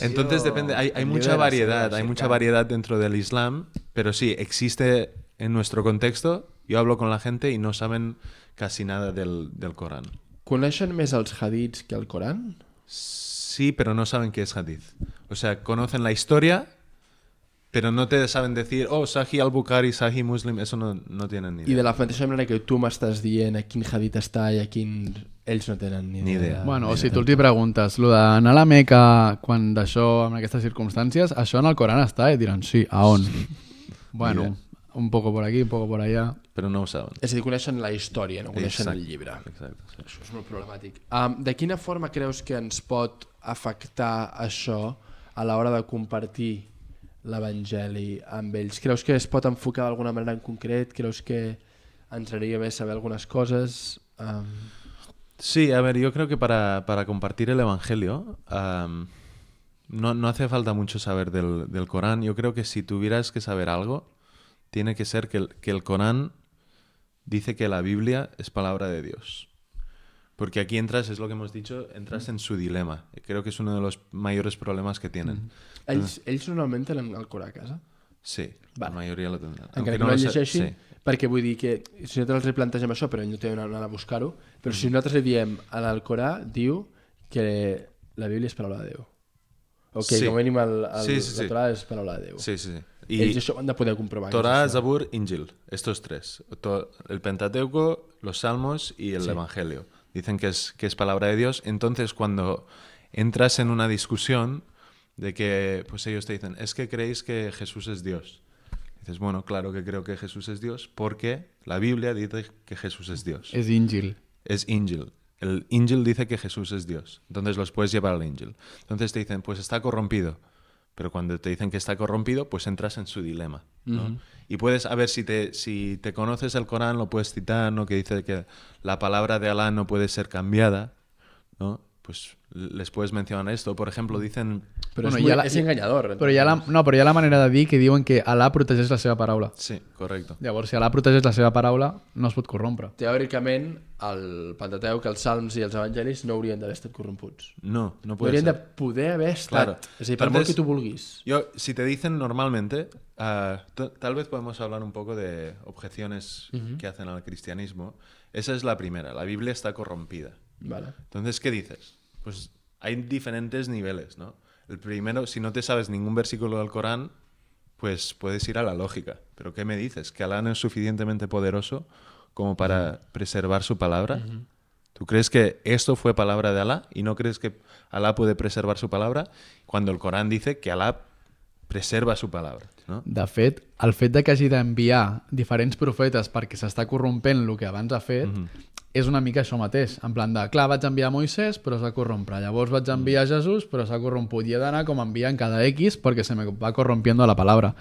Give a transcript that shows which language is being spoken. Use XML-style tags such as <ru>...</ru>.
<es>entonces depende, hay mucha variedad, dentro del Islam, pero sí, existe en nuestro contexto. Yo hablo con la gente y no saben casi nada del Corán.</es> <ca>Coneixen més els hadiths que el Corán?</ca> <es>Sí, pero no saben qué es hadith. O sea, conocen la historia, pero no te saben decir, Sahih al-Bukhari, Sahih Muslim, eso no tienen ni idea.</es> <ca>I de la mateixa manera que tu m'estàs dient a quin hadith està i a quin... Ells no tenen ni idea. Bueno, o si tu els hi preguntes, lo d'anar a la Meca quan d'això, en aquestes circumstàncies, això en el Corán està, i diran, sí, a on?</ca> <es>Bueno, un poco por aquí, un poco por allá.</es> <ca>Però no ho saben. És a dir, coneixen la història, no coneixen el llibre. Exacte, sí. Això és molt problemàtic. De quina forma creus que ens pot afectar això a l'hora de compartir l'Evangeli amb ells? Creus que es pot enfocar d'alguna manera en concret? Creus que ens aniria bé saber algunes coses?</ca> <es>Sí, a ver, yo creo que para compartir el Evangelio no hace falta mucho saber del Corán. Yo creo que si tuvieras que saber algo, tiene que ser que el Corán dice que la Biblia es palabra de Dios. Porque aquí entras, es lo que hemos dicho, entras en su dilema. Creo que es uno de los mayores problemas que tienen.</es> <ca>Ells normalment tenen el Corà a casa?</ca> <es>Sí, la mayoría lo tendrán.</es> <ca>Encara que no el llegeixin, perquè vull dir que si nosaltres els plantegem això, però no tenen anar a buscar-ho, però si nosaltres li diem en el Corà, diu que la Bíblia és paraula de Déu. O que com a mínim la Torà és paraula de Déu. Sí. Y ells això ho han de poder comprovar.</ca> <es>Torá, Zabur, Injil, estos tres. El Pentateuco, los Salmos y el Evangelio. Dicen que es palabra de Dios. Entonces, cuando entras en una discusión de que pues ellos te dicen, es que creéis que Jesús es Dios. Dices, bueno, claro que creo que Jesús es Dios porque la Biblia dice que Jesús es Dios.</es> <ca>És Injil.</ca> <es>Es Injil. El Injil dice que Jesús es Dios. Entonces los puedes llevar al Injil. Entonces te dicen, pues está corrompido. Pero cuando te dicen que está corrompido, pues entras en su dilema, ¿no? Y puedes, a ver, si te conoces el Corán, lo puedes citar, ¿no? Que dice que la palabra de Alá no puede ser cambiada, ¿no? Pues les puedes mencionar esto. Por ejemplo, dicen...</es> <ca>Però és enganyador. Però hi ha la manera de dir que diuen que Alà protegeix la seva paraula.</ca> <es>Sí, correcto.</es> <ca>Llavors, si Alà protegeix la seva paraula, no es pot corrompre. Teòricament, el Pentateuc, els Salms i els Evangelis no haurien d'haver estat corromputs.</ca> <es>No puede</es> <ca>haurien</ca> <es>ser.</es> <ca>de poder haver estat.</ca> <es>Claro.</es> <ca>És a dir, per molt que tu vulguis.</ca> <es>Si te dicen normalmente, tal vez podemos hablar un poco de objeciones que hacen al cristianismo. Esa es la primera. La Biblia está corrompida. Vale. Entonces, ¿qué dices? Pues hay diferentes niveles, ¿no? El primero, si no te sabes ningún versículo del Corán, pues puedes ir a la lógica. ¿Pero qué me dices? ¿Que Alá no es suficientemente poderoso como para preservar su palabra? ¿Tú crees que esto fue palabra de Alá y no crees que Alá puede preservar su palabra? Cuando el Corán dice que Alá preserva su palabra, no?</es> <ca>De fet, el fet de que hagi d'enviar diferents profetes perquè s'està corrompent el que abans ha fet, és una mica això mateix. En plan de, clar, vaig enviar Moisès, però s'ha corrompre. Llavors vaig enviar Jesús, però s'ha corromput. I he d'anar com enviant cada X perquè</ca> <es>se me va corrompiendo la palabra.</es>